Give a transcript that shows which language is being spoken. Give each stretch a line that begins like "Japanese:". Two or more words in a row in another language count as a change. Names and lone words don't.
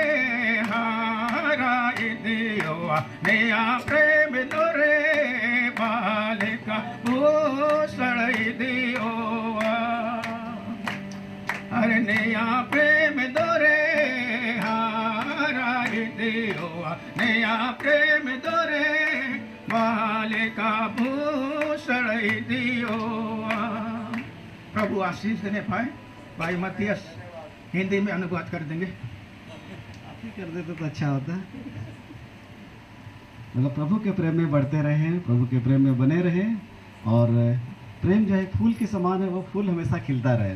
Hindi: हाराय देवा नैया प्रेम दोरे बालिका भूषण देवा अरे नैया प्रेम दोरे हाराय देवा नैया प्रेम दोरे बालिका भूषण देवा। प्रभु आशीष देने पाए। भाई मतियस हिंदी में अनुवाद कर देंगे। आप ही कर देते तो अच्छा होता। मतलब प्रभु के प्रेम में बढ़ते रहें, प्रभु के प्रेम में बने रहें, और प्रेम जो है फूल के समान है, वो फूल हमेशा खिलता रहे।